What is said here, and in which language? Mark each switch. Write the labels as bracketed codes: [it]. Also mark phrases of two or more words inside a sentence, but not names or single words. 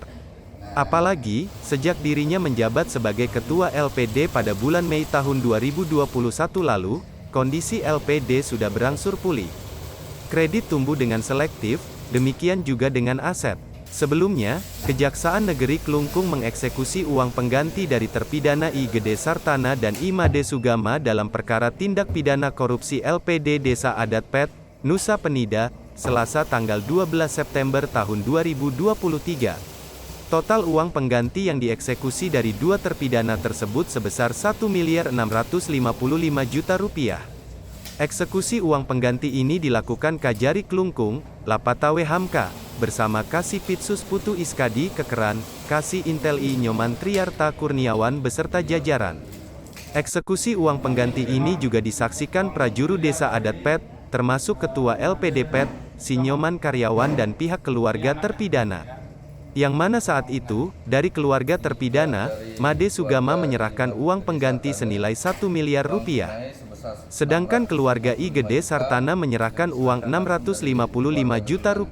[id] Apalagi, sejak dirinya menjabat sebagai Ketua LPD pada bulan Mei tahun 2021 lalu, kondisi LPD sudah berangsur pulih. Kredit tumbuh dengan selektif, demikian juga dengan aset. Sebelumnya, Kejaksaan Negeri Klungkung mengeksekusi uang pengganti dari terpidana I Gede Sartana dan I Made Sugama dalam perkara tindak pidana korupsi LPD Desa Adat Pet, Nusa Penida, Selasa tanggal 12 September tahun 2023. Total uang pengganti yang dieksekusi dari dua terpidana tersebut sebesar Rp1.655.000.000. Eksekusi uang pengganti ini dilakukan Kajari Klungkung, Lapatawe Hamka, bersama Kasipitsus Putu Iskadi Kekeran, Kasih Intel I Nyoman Triarta Kurniawan beserta jajaran. Eksekusi uang pengganti ini juga disaksikan prajuru Desa Adat Pet, termasuk Ketua LPD Pet, Si Nyoman Karyawan dan pihak keluarga terpidana. Yang mana saat itu, dari keluarga terpidana, Made Sugama menyerahkan uang pengganti senilai Rp1 miliar. Sedangkan keluarga I Gede Sartana menyerahkan uang Rp655 juta.